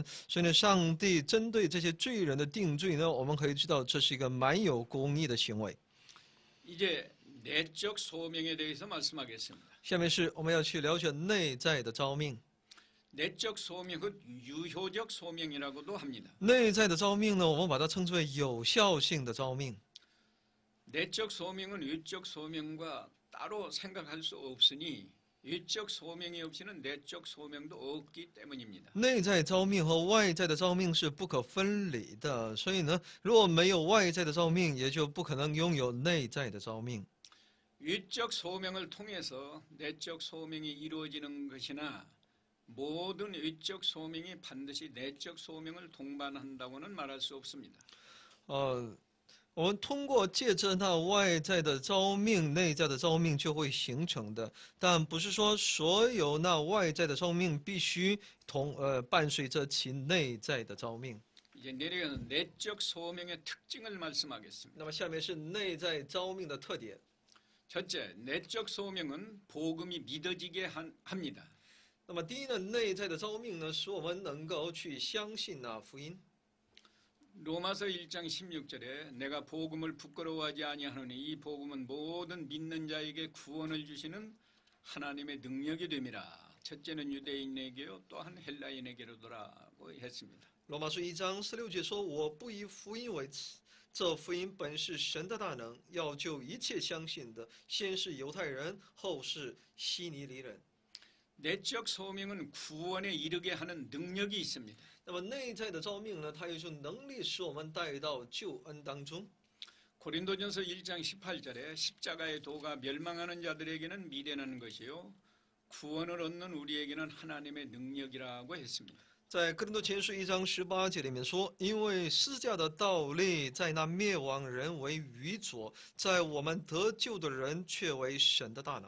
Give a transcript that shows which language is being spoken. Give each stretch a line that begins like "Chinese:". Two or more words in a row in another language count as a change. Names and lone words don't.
Chinese: 所以呢，上帝针对这些罪人的定罪呢，我们可以知道这是一个蛮有公义的行为。
Korean: 이제 내적 소명에 대해서 말씀하겠습니다.
Chinese: 下面是我们要去了解内在的召命。
Korean: 내적 소명은 유효적 소명이라고도 합니다.
Chinese: 内在的召命呢，我们把它称之为有效性的召命。
Korean: 내적 소명은 외적 소명과 따로 생각할 수 없으니 외적 소명이 없이는 내적 소명도 없기 때문입니다.
Chinese: 内在召命和外在的召命是不可分离的，所以呢，如果没有外在的召命，也就不可能拥有内在的召命。
Korean: 위적 소명을 통해서 내적 소명이 이루어지는 것이나 모든 위적 소명이 반드시 내적 소명을 동반한다고는 말할 수 없습니다.
Chinese: 我们通过借着那外在的召命，内在的召命就会形成的，但不是说所有那外在的召命必须伴随着其内在的召命。
Korean: 이제 내려가서 내적 소명의 특징을 말씀하겠습니다.
Chinese: 那么下面是内在召命的特点。
Korean: 첫째, 내적 소명은 복음이 믿어지게 합니다.
Chinese: 那么第一呢，内在的召命呢，使我们能够去相信那福音。
Korean: 로마서 1장 16절에 내가 복음을 부끄러워하지 아니하노니 이 복음은 모든 믿는 자에게 구원을 주시는 하나님의 능력이 됨이라. 첫째는 유대인에게요 또한 헬라인에게로더라고 했습니다.
Chinese: 罗马书1章16节说：“我不以福音为耻，这福音本是神的大能，要救一切相信的，先是犹太人，后是希尼尼人。”
Korean: 내적 소명은 구원에 이르게 하는 능력이 있습니다.
Chinese: 那么内在的召命呢，它有一种能力使我们带到救恩当中。
Korean: 고린도전서 1장 18절에 십자가의 도가 멸망하는 자들에게는 미련한 것이요 구원을 얻는 우리에게는 하나님의 능력이라고 했습니다.
Chinese: 在哥林多前书1章18节里面说：“因为十字架的道理在那灭亡人为愚拙，在我们得救的人却为神的大能。”